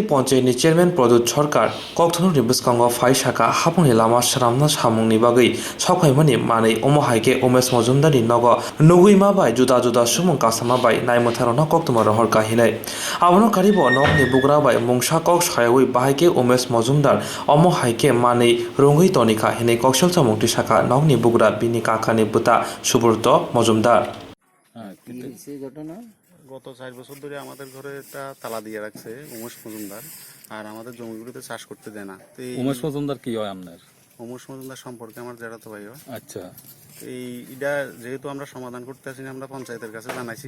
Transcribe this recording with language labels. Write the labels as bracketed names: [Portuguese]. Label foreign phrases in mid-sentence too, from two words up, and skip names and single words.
[Kok Borok] Ponchayni Chairman Product Sorkar Koktwma ni Biskango Phai Shaka Hapungni Lama Shramna Samungni Bagai Sokhaimani Mani Omohaike Omes Mojumdari Nogo Nuguima bai Juda Sumung Kasama bai Naimutharona Koktwma Rohorka Hinai Abono Karibo Nokni Bugra bai Mungsha Kok Shayoi Bahaike Omes Mojumdar Omohaike Mani Rungui Tonika Hinai Kokshota Mungti Shaka Nokni Bugra Bini Kakani Buta Subrto Mojumdar [Bangla] গত 4 বছর ধরে আমাদের ঘরে একটা তালা দিয়ে রাখছে উমেশ মজুমদার, আর আমাদের জমিগুলোতে চাষ করতে দেয় না। তো উমেশ মজুমদার কি হয় আপনার? উমেশ মজুমদার সম্পর্কে আমার জেঠাতো ভাই হয়। আচ্ছা, এইটা যেহেতু আমরা সমাধান করতে আসি না, আমরা পঞ্চায়েতের কাছে জানাইছি।